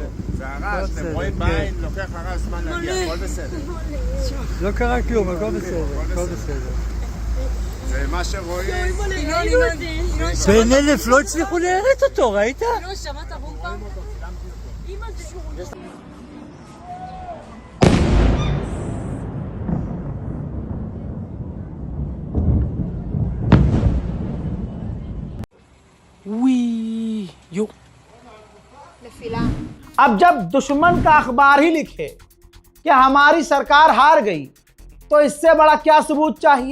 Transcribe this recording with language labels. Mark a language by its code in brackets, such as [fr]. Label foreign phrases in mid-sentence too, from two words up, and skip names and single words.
[he] זה הרעש, אתם רואים בעין, לוקח הרעש זמן להגיע, הכל בסדר. לא קרה כלום, הכל בסדר, הכל בסדר. זה מה שרואים. בן אלף, לא הצליחו להראות אותו, ראית? לא, שמעת רומפה? אמא זה... [hi] अब जब दुश्मन का अखबार ही लिखे कि हमारी सरकार हार गई तो इससे बड़ा क्या सबूत चाहिए।